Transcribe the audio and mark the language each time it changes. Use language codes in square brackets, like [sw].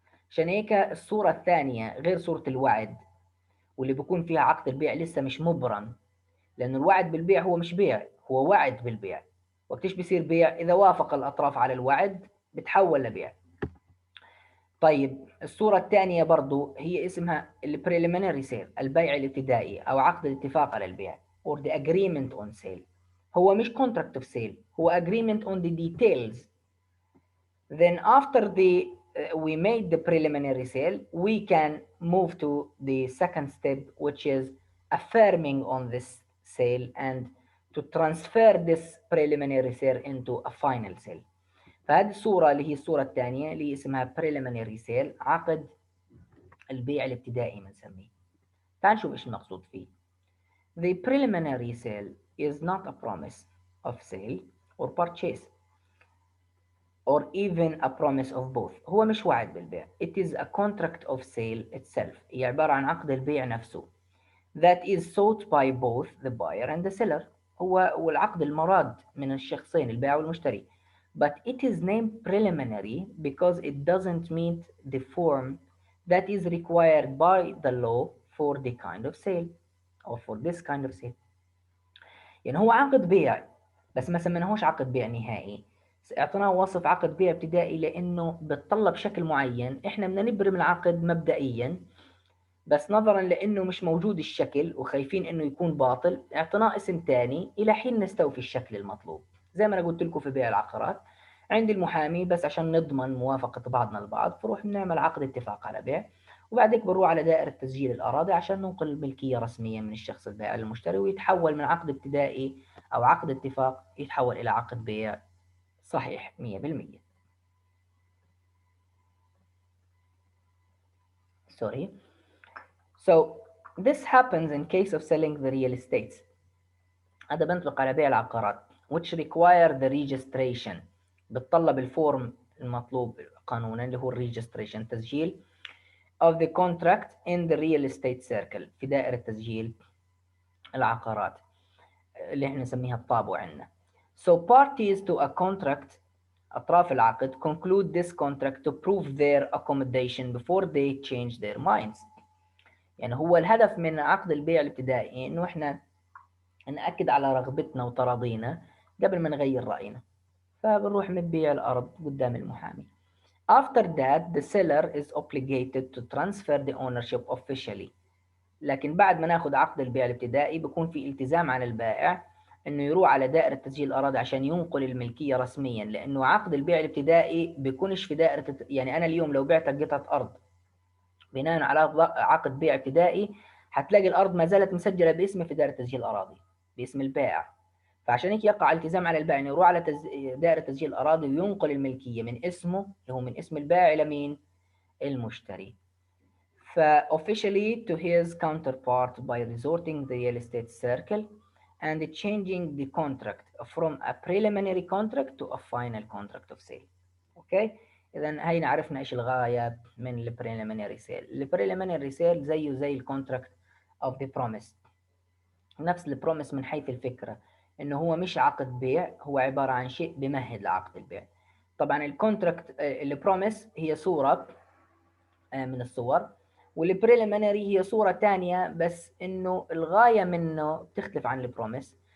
[ar] عشان هيك الصورة الثانية غير صورة الوعد واللي بيكون فيها عقد البيع لسه مش مبرم، لأن الوعد بالبيع هو مش بيع، هو وعد بالبيع. وقتش بيصير بيع؟ إذا وافق الأطراف على الوعد بتحول لبيع. طيب الصورة الثانية برضو هي اسمها البريليمينري سيل، البيع الابتدائي أو عقد الاتفاق على البيع [en] or the agreement on sale. [ar] هو مش [en] contract of sale، هو agreement on the details. Then after we made the preliminary sale we can move to the second step which is affirming on this sale and to transfer this preliminary sale into a final sale. [ar] فهذه الصورة اللي هي الصورة الثانية اللي اسمها preliminary sale، عقد البيع الابتدائي بنسميه. تعال نشوف ايش المقصود فيه. [en] The preliminary sale is not a promise of sale or purchase or even a promise of both. [ar] هو مش وعد بالبيع. [en] It is a contract of sale itself. [ar] هي عبارة عن عقد البيع نفسه. [en] That is sought by both the buyer and the seller. [ar] هو والعقد المراد من الشخصين البائع والمشتري. [en] But it is named preliminary because it doesn't meet the form that is required by the law for the kind of sale or for this kind of sale. [ar] يعني هو عقد بيع بس ما سميناهوش عقد بيع نهائي، اعطيناه وصف عقد بيع ابتدائي لانه بتطلب شكل معين احنا بدنا نبرم العقد مبدئيا، بس نظرا لانه مش موجود الشكل وخايفين انه يكون باطل اعطيناه اسم تاني الى حين نستوفي الشكل المطلوب. زي ما انا قلت لكم في بيع العقارات عند المحامي بس عشان نضمن موافقة بعضنا البعض فروح نعمل عقد اتفاق على بيع، وبعدك بنروح على دائرة تسجيل الأراضي عشان ننقل الملكية رسميا من الشخص البائع للمشتري، ويتحول من عقد ابتدائي أو عقد اتفاق يتحول إلى عقد بيع صحيح 100%. [en] Sorry. So this happens in case of selling the real estate. [ar] هذا بنطبق على بيع العقارات [en] which require the registration. [ar] بتطلب الفورم المطلوب قانونا اللي هو الريجستريشن تسجيل [en] of the contract in the real estate circle [ar] في دائرة تسجيل العقارات اللي احنا نسميها الطابو عندنا. [en] So parties to a contract [ar] أطراف العقد [en] conclude this contract to prove their accommodation before they change their minds. [ar] يعني هو الهدف من عقد البيع الابتدائي إنه إحنا نأكد على رغبتنا وتراضينا قبل ما نغير رأينا، فبنروح نبيع الأرض قدام المحامي. [en] After that the seller is obligated to transfer the ownership officially. [ar] لكن بعد ما ناخد عقد البيع الابتدائي بيكون في التزام على البائع انه يروح على دائرة تسجيل الأراضي عشان ينقل الملكية رسميا، لأنه عقد البيع الابتدائي بيكونش في دائرة يعني أنا اليوم لو بعت قطعة أرض بناء على عقد بيع ابتدائي هتلاقي الأرض ما زالت مسجلة باسمي في دائرة تسجيل الأراضي باسم البائع، فعشان هيك يقع التزام على البائع انه يروح على دائرة تسجيل الأراضي وينقل الملكية من اسمه اللي هو من اسم البائع إلى مين؟ المشتري. [en] officially to his counterpart by resorting the real estate circle and changing the contract from a preliminary contract to a final contract of sale. [ar] اوكي، اذا هينا عرفنا ايش الغايه من البريليمينري سيل. البريليمينري سيل زيه زي الكونتراكت اوف ذا بروميس، نفس البروميس من حيث الفكره انه هو مش عقد بيع، هو عباره عن شيء بمهد لعقد البيع. طبعا الكونتراكت البروميس هي صوره من الصور، والبريليمينري هي صورة تانية بس انه الغاية منه بتختلف عن البروميس.